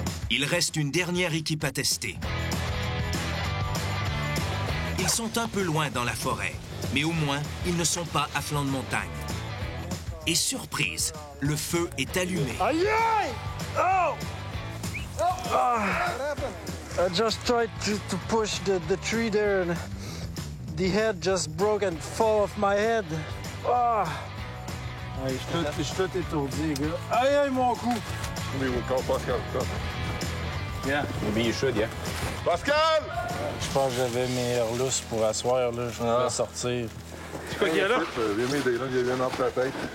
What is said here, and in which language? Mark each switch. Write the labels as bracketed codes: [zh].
[fr] Il reste une dernière équipe à tester. Ils sont un peu loin dans la forêt, mais au moins, ils ne sont pas à flanc de montagne. Et surprise, le feu est allumé. Aïe aïe! Oh! [en] I just tried to push the tree there and the head just broke and fall off my head. Ah! [fr] Je suis tout étourdi, gars. Aïe aïe, mon cou! [en] We will call Pascal. Yeah. Maybe you should, yeah. [fr] Pascal! Je pense que j'avais mes lousses pour asseoir, là. Je voulais sortir. C'est quoi qu'il y a là? Viens m'aider, là. Il y a un arbre sur la tête.